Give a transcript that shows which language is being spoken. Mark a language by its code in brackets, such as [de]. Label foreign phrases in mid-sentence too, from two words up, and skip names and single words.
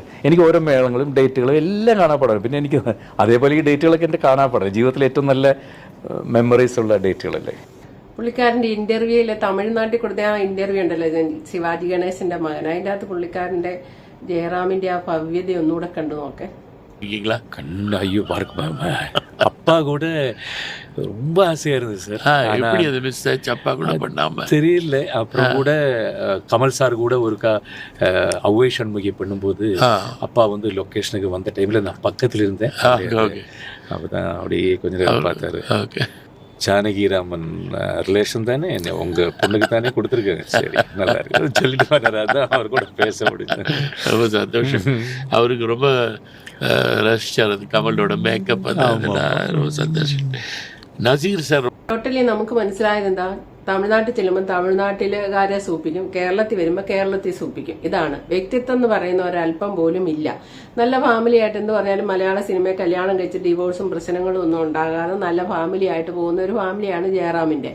[ml] എനിക്ക് ഓരോ മേളങ്ങളും ഡേറ്റുകളും എല്ലാം കാണാപ്പാടാണ്. പിന്നെ എനിക്ക് അതേപോലെ ഈ ഡേറ്റുകളൊക്കെ എൻ്റെ കാണാപ്പാടാണ്. ജീവിതത്തിലെ ഏറ്റവും നല്ല മെമ്മറീസ് ഉള്ള ഡേറ്റുകളല്ലേ. പുള്ളിക്കാരന്റെ ഇന്റർവ്യൂയില് തമിഴ്നാട്ടിൽ കൊടുത്ത ആ ഇന്റർവ്യൂ ഉണ്ടല്ലോ, ശിവാജി ഗണേശന്റെ മകൻ, അതിൻ്റെ അകത്ത് പുള്ളിക്കാരന്റെ ജയറാമിന്റെ ആ ഭവ്യത ഒന്നുകൂടെ കണ്ടു നോക്കെ. [ta] இருக்கீங்களா? ஐயோ பார்க்க அப்பா கூட ரொம்ப ஆசையா இருந்தது சார். எப்படி அது மிஸ் ஆச்சு அப்பா கூட பண்ணாம? தெரியல. அப்புறம் கூட கமல் சார் கூட ஒருக்கா அவ்வை சண்முகி பண்ணும்போது அப்பா வந்து லொக்கேஷனுக்கு வந்த டைம்ல நான் பக்கத்துல இருந்தேன். அப்பதான் அப்படியே கொஞ்ச நேரம் பார்த்தாரு. ஜானகிராமன் ரிலேஷன் தானே, உங்க பொண்ணுக்கு தானே கொடுத்துருக்காங்க. சரி, நல்லா இருக்கு சொல்லிட்டு வர்றாரு. அதான் அவர் கூட பேச முடியும். ரொம்ப சந்தோஷம். அவருக்கு ரொம்ப ரசிச்சார் அது கமலோட மேக்கப். ரொம்ப சந்தோஷம். [ml] നസീർ സാർ ടോട്ടലി നമുക്ക് മനസ്സിലായത് എന്താ, തമിഴ്നാട്ടിൽ ചെല്ലുമ്പോൾ തമിഴ്നാട്ടിലുകാരെ സൂപ്പിക്കും, കേരളത്തിൽ വരുമ്പോൾ കേരളത്തിൽ സൂപ്പിക്കും. ഇതാണ് വ്യക്തിത്വം എന്ന് പറയുന്ന ഒരല്പം പോലും ഇല്ല. നല്ല ഫാമിലി ആയിട്ട് എന്ത് പറഞ്ഞാലും മലയാള സിനിമയെ കല്യാണം കഴിച്ച് ഡിവോഴ്സും പ്രശ്നങ്ങളും ഒന്നും ഉണ്ടാകാതെ നല്ല ഫാമിലി ആയിട്ട് പോകുന്ന ഒരു ഫാമിലിയാണ് ജയറാമിന്റെ.